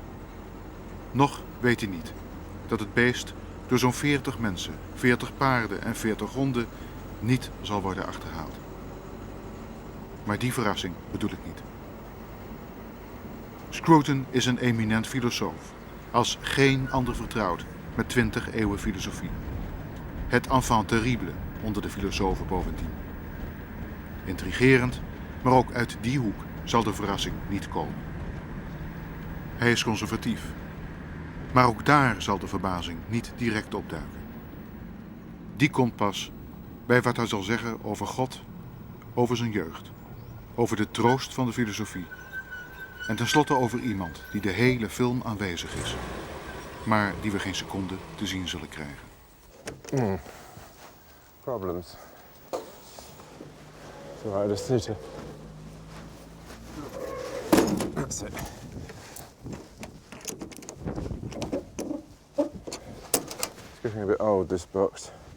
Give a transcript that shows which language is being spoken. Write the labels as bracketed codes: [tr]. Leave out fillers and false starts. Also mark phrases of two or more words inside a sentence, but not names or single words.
[nl] Nog weet hij niet dat het beest door zo'n 40 mensen, 40 paarden en 40 honden niet zal worden achterhaald. Maar die verrassing bedoel ik niet. Scruton is een eminent filosoof, als geen ander vertrouwd met 20 eeuwen filosofie. Het [fr] enfant terrible [nl] onder de filosofen bovendien. Intrigerend, maar ook uit die hoek zal de verrassing niet komen. Hij is conservatief, maar ook daar zal de verbazing niet direct opduiken. Die komt pas bij wat hij zal zeggen over God, over zijn jeugd, over de troost van de filosofie en tenslotte over iemand die de hele film aanwezig is. maar die we geen seconde te zien zullen krijgen. [en] Problems. So I just need to... That's it. It's getting a bit old, this box.